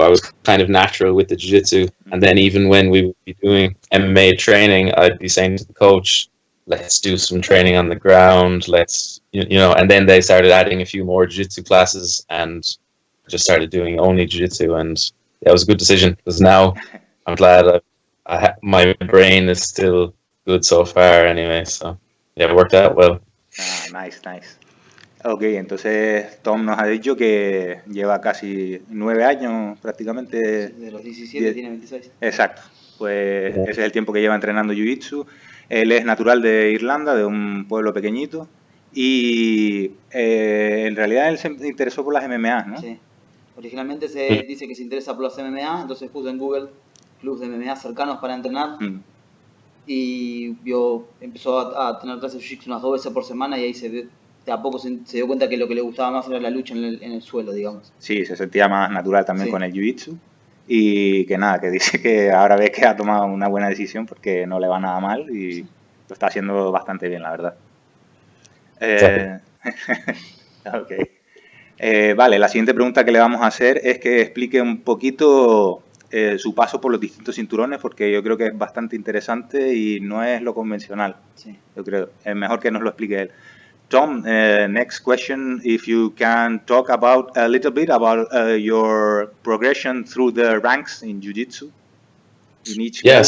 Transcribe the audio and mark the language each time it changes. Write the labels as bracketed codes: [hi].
[en] I was kind of natural with the Jiu-Jitsu. And then even when we would be doing MMA training, I'd be saying to the coach, let's do some training on the ground, and then they started adding a few more Jiu-Jitsu classes, and just started doing only Jiu-Jitsu. And yeah, it was a good decision, because now I'm glad my brain is still good so far anyway. So yeah, it worked out well. Ah, nice. [es] Ok, entonces Tom nos ha dicho que lleva casi 9 años prácticamente. De los 17 tiene 26. Exacto, pues ese es el tiempo que lleva entrenando Jiu-Jitsu. Él es natural de Irlanda, de un pueblo pequeñito, y en realidad él se interesó por las MMA, ¿no? Sí, originalmente se dice que se interesa por las MMA, entonces puso en Google clubes de MMA cercanos para entrenar. Y empezó a tener clases de Jiu-Jitsu unas 2 veces por semana, y ahí de a poco se dio cuenta que lo que le gustaba más era la lucha en el suelo, digamos. Sí, se sentía más natural también con el Jiu-Jitsu. Y que nada, que dice que ahora ve que ha tomado una buena decisión porque no le va nada mal y lo está haciendo bastante bien, la verdad. Okay. Vale, la siguiente pregunta que le vamos a hacer es que explique un poquito su paso por los distintos cinturones, porque yo creo que es bastante interesante y no es lo convencional. Sí. Yo creo, es mejor que nos lo explique él. [en] Tom, next question, if you can talk about a little bit about your progression through the ranks in Jiu-Jitsu in each